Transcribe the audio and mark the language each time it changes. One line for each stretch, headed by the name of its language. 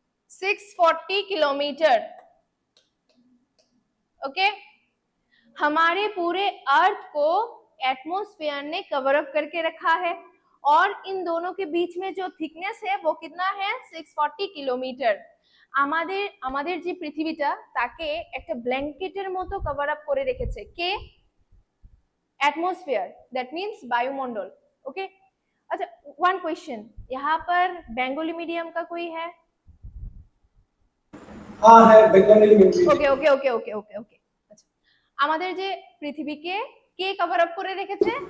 Hindi: 640 kilometre. Okay, हमारे पूरे अर्थ को एटमॉस्फेयर ने कवर अप करके रखा है, और इन दोनों के बीच में जो थिकनेस है वो कितना है?
Bangla: 640 কিলোমিটার। আমাদের যে পৃথিবীটা, তাকে একটা ব্ল্যাঙ্কেটের মতো কভার আপ করে রেখেছে কে?
Hindi: एटमॉस्फेयर,
English: that means
Hindi: वायुमंडल। ओके, अच्छा, वन क्वेश्चन, यहाँ पर बंगाली मीडियम का कोई है? हाँ है बंगाली में भी।
English: Okay okay okay okay okay okay.
Hindi: अच्छा,
Bangla: আমাদের যে পৃথিবীকে কে কভার আপ করে রেখেছে?